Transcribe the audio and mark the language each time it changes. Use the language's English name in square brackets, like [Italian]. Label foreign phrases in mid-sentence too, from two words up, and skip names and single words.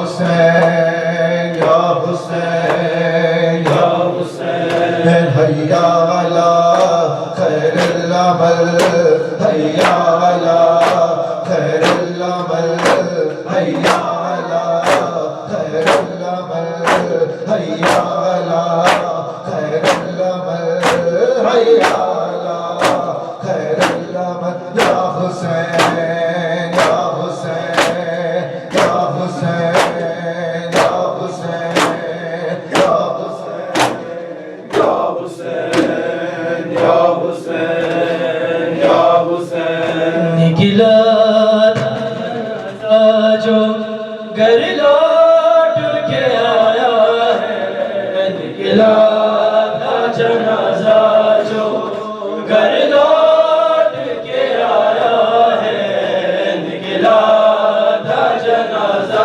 [Arabic] حسین یا حسین یا حسین حیا علی خیر العمل حیا علی خیر العمل حیا علی خیر العمل حیا علی خیر العمل حیا علی خیر العمل یا حسین یا حسین یا حسین یا حسین یا حسین یا حسین یا حسین [Urdu] نکلا تھا جو گھر لوٹ کے آیا ہے نکلا تھا جنازہ جو گھر لوٹ کے آیا ہے نکلا تھا جنازہ